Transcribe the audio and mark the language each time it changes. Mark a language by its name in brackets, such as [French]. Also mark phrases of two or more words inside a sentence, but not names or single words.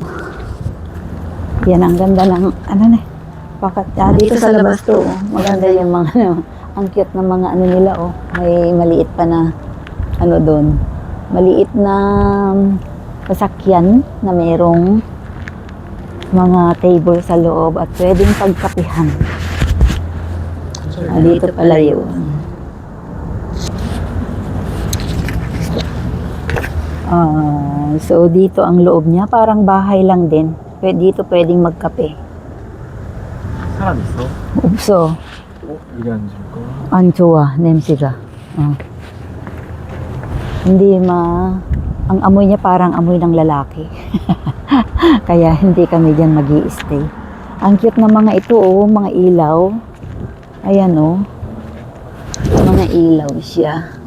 [Filipino] Yan, ang ganda ng, dito sa labas to, maganda yung mga, ang cute ng mga nila, may maliit pa na, doon, maliit na sasakyan na mayroong mga table sa loob at pwedeng pagkapihan. Dito pala yun. So dito ang loob niya, parang bahay lang din. Dito pwedeng magkape. [Korean] 사람 있어? 없어. 이리 앉을까? 안 좋아, 냄새가. [Filipino] Hindi ang amoy niya parang amoy ng lalaki. Kaya hindi kami diyan magi-stay. Ang cute ng mga ito, mga ilaw. Ayan, mga ilaw siya.